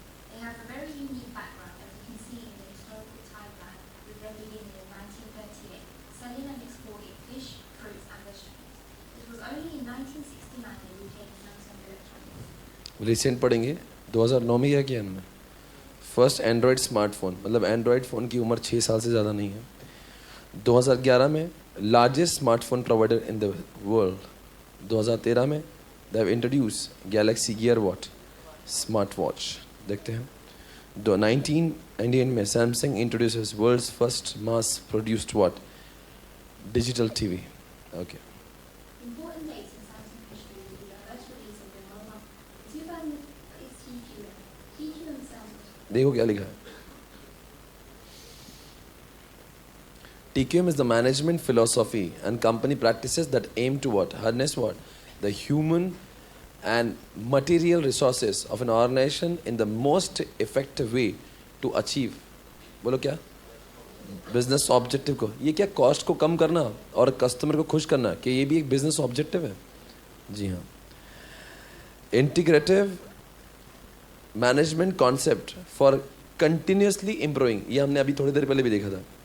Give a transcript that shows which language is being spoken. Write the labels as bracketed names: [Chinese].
[English] They have a very unique background, as you can see in the historical timeline, with their beginning in 1938, selling and exporting fish, fruits and vegetables. It was only in 1969 that UK Samsung Electronics. [Hindi] Recent पढ़ेंगे 2009 में क्या किया इन्होंने? First Android smartphone, मतलब Android phone की उम्र 6 साल से ज़्यादा नहीं है। [English] 2011 में largest smartphone provider in the world. 2013 में they have introduce Galaxy Gear what smart watch. [Hindi] देखते हैं [English] 1998 में Samsung introduces world's first mass produced what digital TV. Okay, Important dates in Samsung history will be the first release of their mobile. 2006 TQM. TQM stands [Hindi] देखो क्या लिखा है। [English] TQM is the management philosophy and company practices that aim to what? Harness what? The human and material resources of an organization in the most effective way to achieve, [Hindi] बोलो क्या? Business objective को। ये क्या? Cost को कम करना और customer को खुश करना, कि ये भी एक बिजनेस ऑब्जेक्टिव है? जी हाँ। [English] integrative management concept for continuously improving, [Hindi] ये हमने अभी थोड़ी देर पहले भी देखा था।